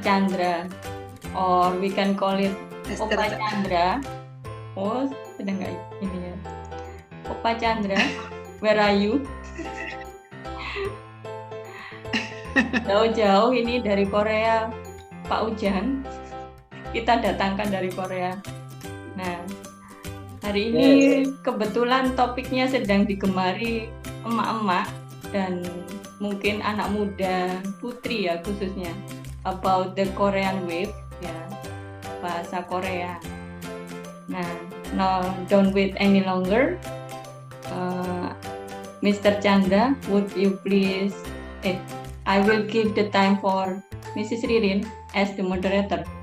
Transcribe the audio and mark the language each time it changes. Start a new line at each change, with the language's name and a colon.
English: Chandra, or we can call it Opa Chandra.
Indonesian: Oh, sedang nggak ini ya? Opa Chandra,
English: where are you?
Indonesian: Jauh-jauh ini dari Korea, Pak Ujang. Kita datangkan dari Korea. Nah, hari ini kebetulan topiknya sedang digemari emak-emak dan mungkin anak muda, putri ya khususnya,
English: about the Korean wave,
Indonesian: ya, bahasa Korea.
English: Nah, now don't wait any longer. Mr. Chandra, would you please? I will give the time for Mrs. Ririn as the moderator.